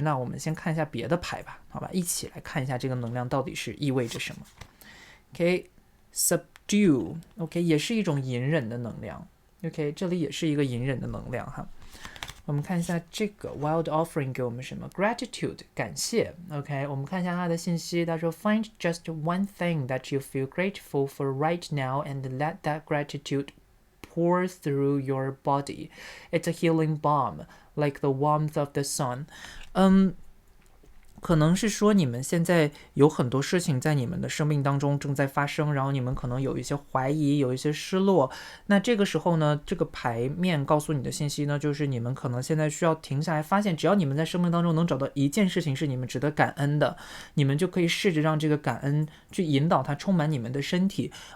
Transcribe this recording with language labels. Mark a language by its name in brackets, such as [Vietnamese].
[Chinese] 那我们先看一下别的牌吧，好吧，一起来看一下这个能量到底是意味着什么。 OK， subdue， OK， 也是一种隐忍的能量。 OK， 这里也是一个隐忍的能量哈。我们看一下这个 Wild Offering 给我们什么 Gratitude， 感谢。 OK， 我们看一下它的信息，他说 [English] Find just one thing that you feel grateful for right now and let that gratitude pour through your body. It's a healing balm, like the warmth of the sun. [Chinese] 可能是说你们现在有很多事情在你们的生命当中正在发生，然后你们可能有一些怀疑，有一些失落。那这个时候呢，这个牌面告诉你的信息呢，就是你们可能现在需要停下来，发现只要你们在生命当中能找到一件事情是你们值得感恩的，你们就可以试着让这个感恩去引导它充满你们的身体。